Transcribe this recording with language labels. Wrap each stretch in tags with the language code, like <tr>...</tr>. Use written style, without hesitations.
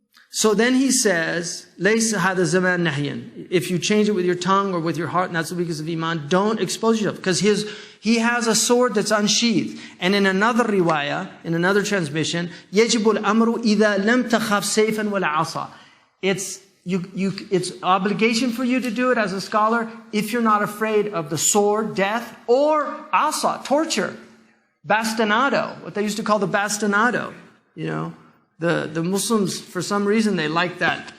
<en>So then he says,</en> <ar>لَيْسَ هَذَا زَمَانْ نَحْيًا.</ar> <en>If you change it with your tongue or with your heart, and that's the weakness of Iman, don't expose yourself. Because he has a sword that's unsheathed. And in another riwayah, in another transmission,</en> <ar>يَجِبُ الْأَمْرُ إِذَا لَمْ تَخَفْ سَيْفًا وَلَا عَصَى.</ar> <en>It's obligation for you to do it as a scholar if you're not afraid of the sword, death, or asa, torture. Bastinado, what they used to call the bastinado, The Muslims, for some reason, they like that.</en>